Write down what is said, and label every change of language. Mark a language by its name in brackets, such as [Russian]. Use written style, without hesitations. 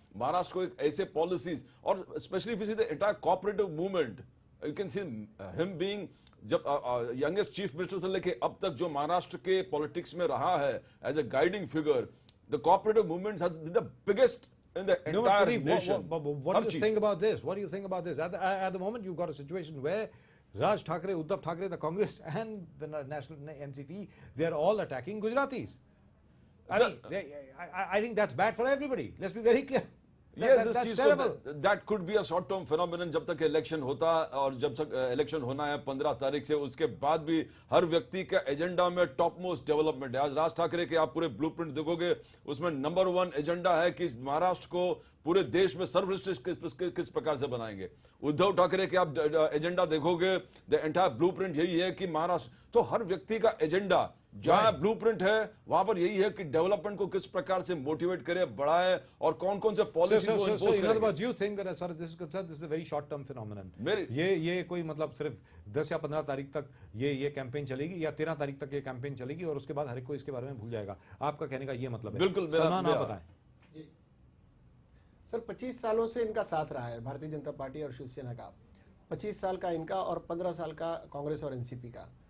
[Hindi] महाराष्ट्र को एक ऐसे [English] policies, और specially if you see the entire cooperative movement, you can see him being, [Hindi] जब यंगेस्ट चीफ मिनिस्टर से लेके अब तक जो महाराष्ट्र के पॉलिटिक्स में रहा है [English] As a guiding figure, the cooperative movement has been the biggest in the entire nation. What do you think about this? What do you think about this? At the moment, you've got a situation where Raj Thackeray, Uddhav Thackeray, the Congress and the national NCP, they are all attacking Gujaratis. I think that's bad for everybody. Let's be very clear. Yes, that could be a short-term phenomenon [Hindi] जब तक election होता, और जब तक election होना है 15 तारीख से, उसके बाद भी हर व्यक्ति का एजेंडा में टॉप मोस्ट डेवलपमेंट है। आज राज ठाकरे के आप पूरे ब्लूप्रिंट देखोगे, उसमें नंबर 1 एजेंडा है कि महाराष्ट्र को पूरे देश में सर्वश्रेष्ठ किस प्रकार से बनाएंगे। उद्धव ठाकरे के आप एजेंडा देखोगे, [English] the entire blueprint [Hindi] यही है कि महाराष्ट्र, तो हर व्यक्ति का एजेंडा जहां ब्लूप्रिंट है वहां पर यही है कि डेवलपमेंट को किस प्रकार से मोटिवेट करे, बढ़ाए, और कौन कौन से पॉलिसी को इंपोज करेंगे। [English] You think that as far as this is concerned, this is a very short term phenomenon. [Hindi] ये कोई मतलब सिर्फ 10 या 15 तारीख तक ये कैंपेन चलेगी, या 13 तारीख तक ये कैंपेन चलेगी, और उसके बाद हर एक को इसके बारे में भूल जाएगा। आपका कहने का ये मतलब है? बिल्कुल, सलमान आप बताएं। सर 25 सालों से इनका साथ रहा है भारतीय जनता पार्टी और शिवसेना का, 25 साल का इनका और 15 साल का कांग्रेस और एनसीपी का।